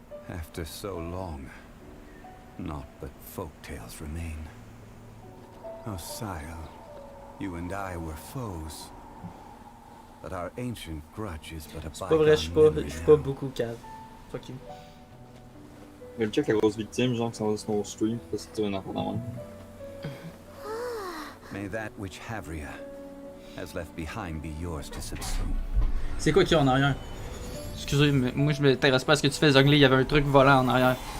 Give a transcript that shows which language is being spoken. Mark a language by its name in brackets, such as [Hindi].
[English] After so long, naught but folk tales remain. Oh, Sire, you and I were foes. But our ancient grudge is but a [French] C'est pas vrai, je suis pas beaucoup cave. [English] Fuck you. [French] Mais le check la grosse victime, genre, qui s'en va sur mon stream, parce que tu veux une affaire dans le [English] May that which Havria has left behind be yours to subsume. [French] C'est quoi qui est en arrière? Excusez, mais moi je m'intéresse pas à ce que tu fais, Zhongli, il y avait un truc volant en arrière.